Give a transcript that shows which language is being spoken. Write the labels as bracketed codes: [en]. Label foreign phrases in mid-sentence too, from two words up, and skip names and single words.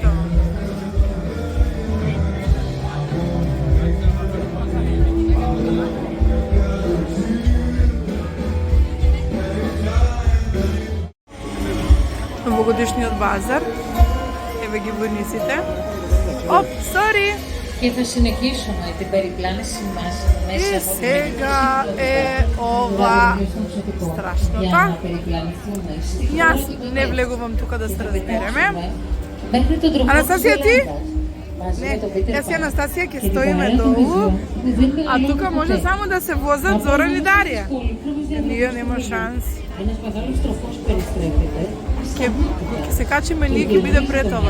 [mk] Новогодишниот базар, еве ги војниците. Оп, сори! [el] Και θα συνεχίσουμε την περιπλάνηση μας μέσα από την [mk] сега е ова страшното. [el] για να περιπλανηθούμε [mk] Јас не влегувам тука да се разбереме. [el] μέχρι τον τρόπο [mk] Αναστасија, ти? Не, јас и Анастасија ќе стоиме долу, а тука може само да се возат Зоран и Дарија. Ние нема шанс. [el] Ένας μεγάλος τροχός περιστρέφεται. [mk] Ќе се качиме, ние ќе биде претовар.